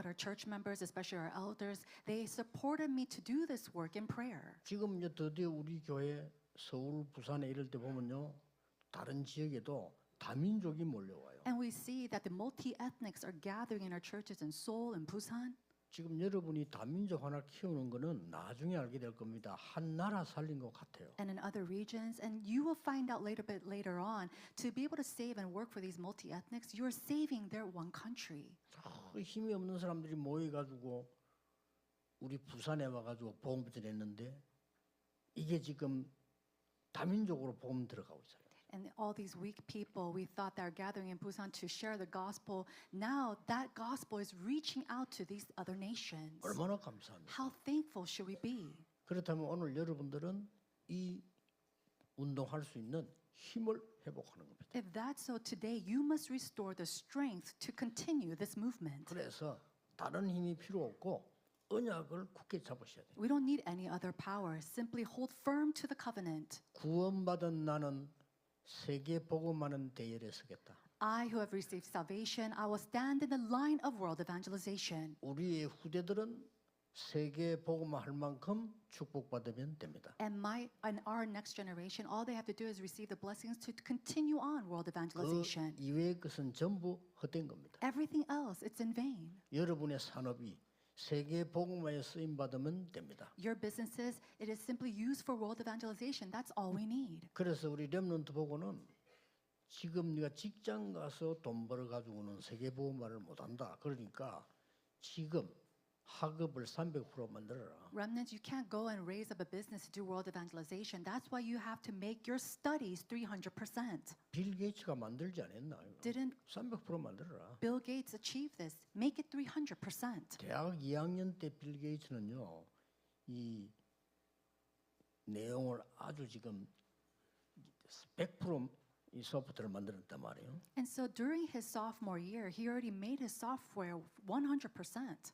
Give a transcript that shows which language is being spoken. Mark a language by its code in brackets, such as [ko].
[en] But our church members, especially our elders, they supported me to do this work in prayer. [ko] 지금 이제 드디어 우리 교회 서울, 부산에 이럴 때 보면요, 다른 지역에도 다민족이 몰려와요. [en] And we see that the multi-ethnics are gathering in our churches in Seoul and Busan. [ko] 지금 여러분이 다민족 하나 키우는 거는 나중에 알게 될 겁니다. 한 나라 살린 것 같아요. [en] And in other regions, and you will find out later on, to be able to save and work for these multi-ethnics, you are saving their one country. [ko] 힘이 없는 사람들이 모여가지고 우리 부산에 와가지고 복음 전했는데 이게 지금 다민족으로 복음 들어가고 있어요. [en] And all these weak people, we thought they are gathering in Busan to share the gospel. Now that gospel is reaching out to these other nations. [ko] 얼마나 감사합니까? [en] How thankful should we be? [ko] 그렇다면 오늘 여러분들은 이 운동할 수 있는 힘을 회복하는 겁니다. [en] If that's so, today you must restore the strength to continue this movement. [ko] 그래서 다른 힘이 필요 없고 언약을 굳게 잡으셔야 돼요. [en] We don't need any other power. Simply hold firm to the covenant. [ko] 구원받은 나는 세계 복음하는 대열에 서겠다. [en] I who have received salvation, I will stand in the line of world evangelization. [ko] 우리의 후대들은 세계 복음화 할 만큼 축복받으면 됩니다. [en] And our next generation, all they have to do is receive the blessings to continue on world 그 evangelization. [ko] 이외의 것은 전부 헛된 겁니다. [en] Everything else, it's in vain. [ko] 여러분의 산업이 세계 복음화에 쓰임 받으면 됩니다. [en] Your businesses, it is simply used for world evangelization. That's all we need. [ko] 그래서 우리 렘넌트 보고는 지금 네가 직장 가서 돈 벌어 가지고는 세계 복음화를 못 한다. 그러니까 지금 학업을 300% 만들어라. [en] Remnants, you can't go and raise up a business to do world evangelization. That's why you have to make your studies 300%. [ko] 빌 게이츠가 만들지 않았나? [en] Didn't [ko] 300% 만들어라. [en] Bill Gates achieve this? Make it 300%. [ko] 대학 2학년 때 빌 게이츠는요. 이 내용을 아주 지금 100% 이 소프트를 만들었단 말이에요. [en] And so during his sophomore year, he already made his software 100%.